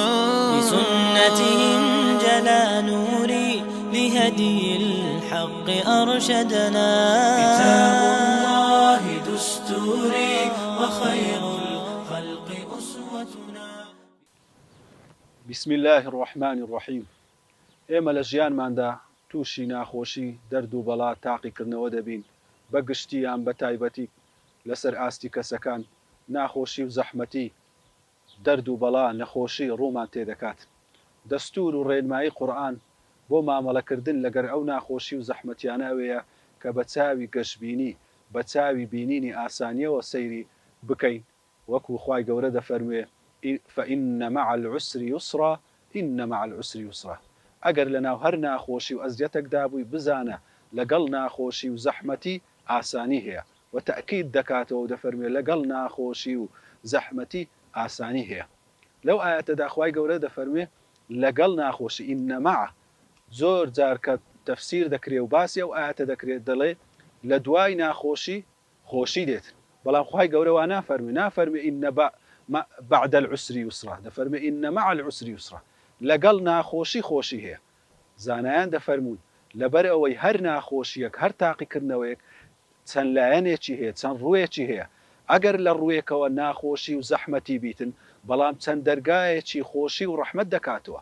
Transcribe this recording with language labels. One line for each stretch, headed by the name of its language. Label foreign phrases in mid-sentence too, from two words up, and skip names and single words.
Arabic: بسنته انجلى نوري لهدي الحق أرشدنا. كتاب الله دستوري وخير الخلق أسوتنا. بسم الله الرحمن الرحيم.
Central Kurdish: ئێمە لە ژیانماندا تووشی ناخۆشی دەرد و بەڵا تاقیکردنەوە دەبین، بەگشتی یان بە تایبەتی لەسەر ئاستی کەسەکان ناخۆشی و زەحمەتی دەرد و بەڵا نەخۆشی ڕوومان تێدەکات. دەستور و ڕێنمایی قورئان بۆ مامەڵەکردن لەگەر ئەو ناخۆشی و زەحمەتیانەوەیە کە بە چاوی گەشببینی بە چاوی بینینی ئاسانیەوە سەیری بکەین، وەکو خوای گەورە دەفەرموێ
Arabic: فإن مع العسر يسرا إن مع العسر يسرا.
Central Kurdish: ئەگەر لەناو هەر ناخۆشی و ئەزیەتێکدا بووی بزانە لەگەڵ ناخۆشی و زەحمەتی ئاسانی هەیە، و تەئکید دەکاتەوە و دەفەرموێ لەگەڵ ناخۆشی و زەحمەتی ئاسانی هەیە. لەو ئاەتەدا خوای گەورە دەفەرموێ لەگەڵ ناخۆشی
Arabic: ئینە مع.
Central Kurdish: زۆر جار کە تەفسیر دەکرێ و باسی ئەو ئاەتە دەکرێت دەڵێ لە دوای ناخۆشی خۆشی دێت، بەڵام خوای گەورە وا نافەرموێ
Arabic: ئینە بعد العسر يسرا،
Central Kurdish: دەفەرموێ
Arabic: ئینە مع العسر يسرا،
Central Kurdish: لەگەڵ ناخۆشی خۆشی هەیە. زانایان دەفەرمون لەبەر ئەوەی هەر ناخۆشیەک هەر تاقیکردنەوەیەک چەند لایەنێکی هەیە، چەند ڕوویەکی هەیە. ئەگەر لە ڕوویەکەوە ناخۆشی و زەحمەتی بیتن، بەڵام چەند دەرگایەکی خۆشی و ڕەحمەت دەکاتەوە.